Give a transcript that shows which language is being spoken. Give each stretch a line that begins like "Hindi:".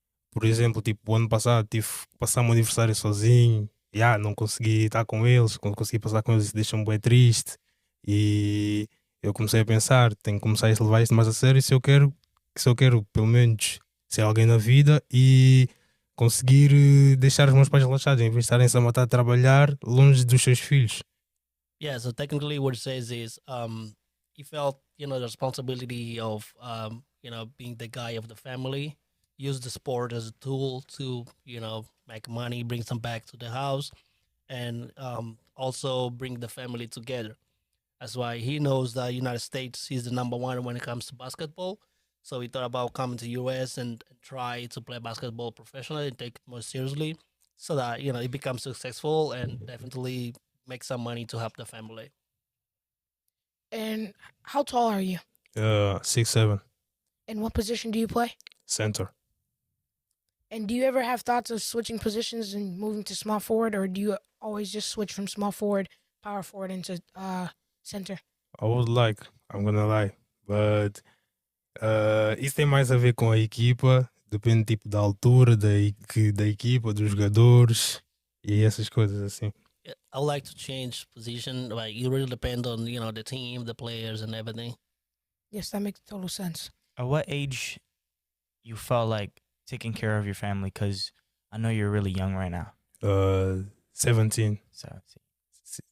Portuguese: Por exemplo, tipo, o ano passado tive que passar o meu aniversário sozinho, não consegui estar com eles, não consegui passar com eles, isso deixa-me bem triste. E eu comecei a pensar, tenho que começar a levar isto mais a sério se eu quero pelo menos ser alguém na vida e conseguir deixar os meus pais relaxados, em vez de estarem-se a matar a trabalhar longe dos seus filhos.
English: Yeah, so technically what it says is he felt, the responsibility of, being the guy of the family, use the sport as a tool to, make money, bring some back to the house, and also bring the family together. That's why he knows that United States is the number one when it comes to basketball. So he thought about coming to US and try to play basketball professionally and take it more seriously so that, he becomes successful and definitely make some money to help the family. And how tall are you? 6'7", And what position do you play? center. And do you ever have thoughts of switching positions and moving to small forward, or do you always just switch from small forward, power forward into center? I would like, I'm gonna lie, but
Portuguese: isso tem mais a ver com a equipa, depende tipo da altura da equipa, dos jogadores e essas coisas assim.
English: Yeah, I would like to change position. Like, it really depend on, the team, the players, and everything. Yes, that makes total sense. At what age you felt like taking care of your family? Because I know you're really young right now. 17. 16,